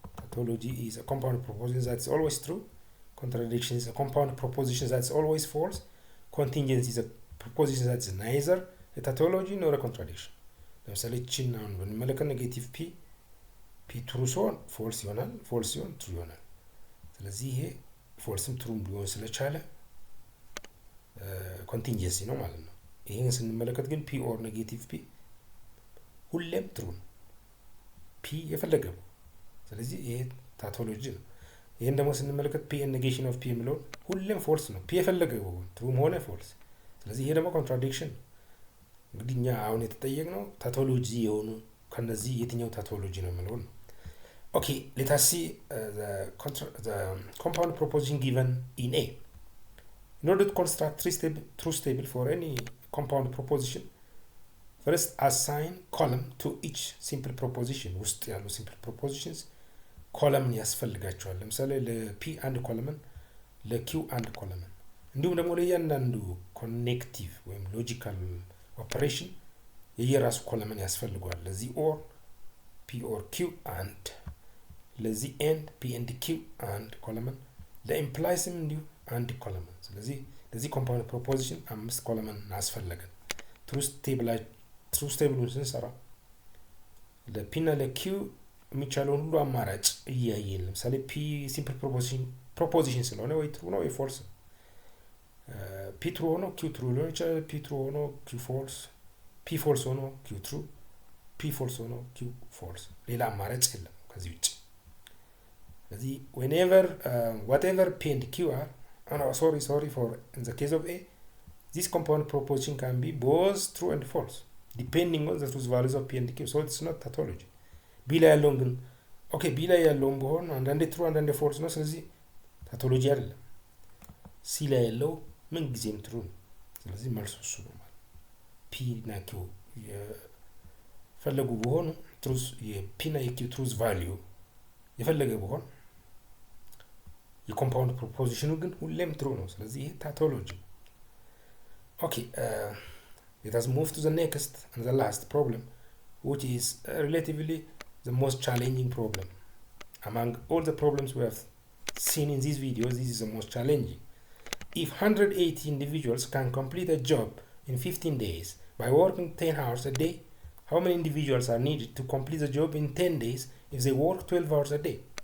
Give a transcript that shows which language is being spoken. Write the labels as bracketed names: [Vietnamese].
[English] Tautology is a compound proposition that is always true. Contradiction is a compound proposition that is always false. Contingency is a proposition that is neither a tautology nor a contradiction. [Amharic] ለምሳሌ ቺን አሁን ብንመለከት ኔጌቲቭ ፒ ትሩ ሲሆን ፎልስ ይሆናል, ፎልስ ሲሆን ትሩ ይሆናል. ስለዚህ ይሄ ፎልስም ትሩም ሊሆን ስለቻለ ኮንቲንጀንሲ ነው ማለት ነው. ይሄን ስንመለከት ግን ፒ ኦር ኔጌቲቭ ፒ ሁሌም ትሩ ነው, ፒ የፈለገው. ስለዚህ ይሄ ታቶሎጂ ነው. ይሄን ደግሞ ስንመለከት ፒ ኔጌሽን ኦፍ ፒ የሚለው ሁሌም ፎልስ ነው, ፒ የፈለገው ትሩም ሆነ ፎልስ. ስለዚህ ይሄ ደግሞ ኮንትራዲክሽን. እንግዲህ እኛ አሁን የተጠየቅነው ታቶሎጂ የሆኑ ከነዚህ የትኛው ታቶሎጂ ነው የሚለው ነው. [English] Okay, let us see the compound proposition given in A. In order to construct truth table for any compound proposition, first assign column to each simple proposition. [Amharic] ውስጥ ያሉ [English] simple propositions column [Amharic] ያስፈልጋቸዋል. ለምሳሌ ለP አንድ ኮለመን, ለQ አንድ ኮለመን, እንዲሁም ደግሞ ለእያንዳንዱ ኮኔክቲቭ ወይም ሎጂካል ኦፐሬሽን የየራሱ ኮለመን ያስፈልገዋል. ለዚህ ኦር P or Q and ለዚህ ኤንድ P and Q and ኮለመን, ለኢምፕላይስም እንዲሁ አንድ ኮለመን. ስለዚህ ለዚህ ኮምፓውንድ ፕሮፖዚሽን 5 ኮለመን ያስፈልጋል. ትሩዝ ቴብሉን ስንሰራ ለP እና ለQ የሚቻለውን ሁሉ አማራጭ እያየን, ለምሳሌ P ሲምፕል ፕሮፖዚሽን ስለሆነ ወይ ትሩ ነው ወይ ፎልስ, P ትሩ ሆኖ Q ትሩ ሊሆን ይችላል, P ትሩ ሆኖ Q ፎልስ, P ፎልስ ሆኖ Q ትሩ, P ፎልስ ሆኖ Q ፎልስ. ሌላ አማራጭ የለም ከዚህ ውጭ. [English] ስለዚህ whatever P and Q are, sorry for in the case of A, this compound proposition can be both true and false depending on the truth values of P and Q. So it's not tautology. [Amharic] B ላይ ያለውን ግን B ላይ ያለውን ቢሆን አንዳንዴ ትሩ አንዳንዴ ፎልስ ነው. ስለዚህ ታቶሎጂ አይደለም. C ላይ ያለው ምን ጊዜም ትሩ ነው. ስለዚህ መልሱ እሱ ነው ማለት. P እና Q የፈለጉ ቢሆኑ ትሩዝ የP እና የQ ትሩዝ ቫልዩ የፈለገ ቢሆን የኮምፓውንድ ፕሮፖዚሽኑ ግን ሁሌም ትሩ ነው. ስለዚህ ይሄ ታቶሎጂ. [English] Okay, let us move to the next and the last problem, which is relatively the most challenging problem. Among all the problems we have seen in these videos, this is the most challenging. If 180 individuals can complete a job in 15 days by working 10 hours a day, how many individuals are needed to complete the job in 10 days if they work 12 hours a day?